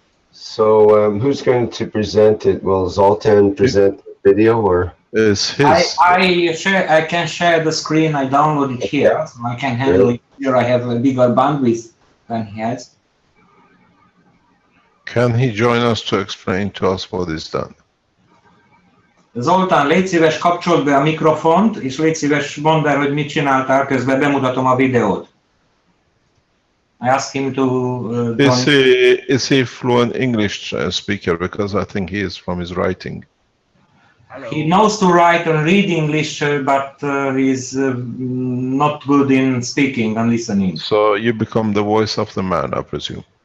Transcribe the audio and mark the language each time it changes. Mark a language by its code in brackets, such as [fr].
[en] So who's going to present it? Will Zoltan present the video or? Is his... I can share the screen. I downloaded it here, so I can handle it here. I have a bigger bandwidth than he has. Can he join us to explain to us what is done? [hu] Zoltán, légy szíves, kapcsold be a mikrofont, és légy szíves, mondd el, hogy mit csináltál, közben bemutatom a videót. [en] I asked him to is he fluent English speaker? Because I think he is from his writing. He knows to write and read English, but he's not good in speaking and listening. So you become the voice of the man, I presume.